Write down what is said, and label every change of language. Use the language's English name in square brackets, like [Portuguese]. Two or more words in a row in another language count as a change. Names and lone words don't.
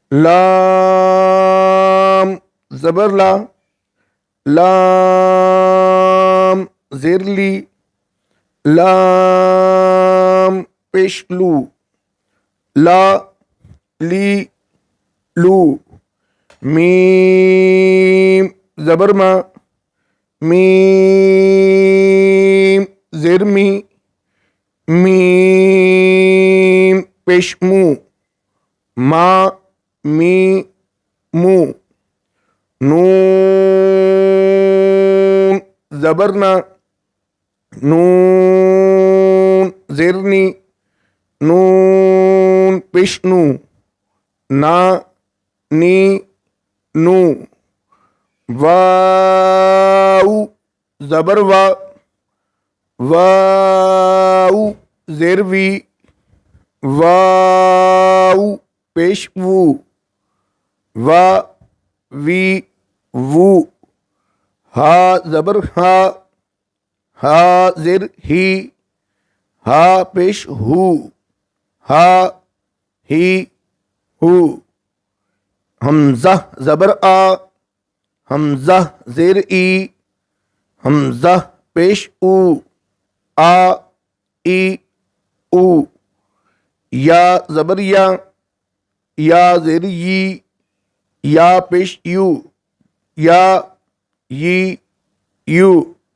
[Urdu] لام زبر لا، لام زیر لی، لام پیش لو، لا لی لو، میم زبر ما، میم زیر می، میم پیش مو، ما می مو، نون زبرنا، نون زیرنی، نون پیشنو، نا نی نو، واو زبر وا، واو زیروی، واو پیش وو، وا وی وو، ہا زبر ہا، ہا زیر ہی، ہا پیش ہو، ہا ہی ہو، حمزہ زبر آ، حمزہ زیر ای، حمزہ پیش او، آ ای او، یا زبر یا، یا زیر یی، یا پیش یو، یا یی یو،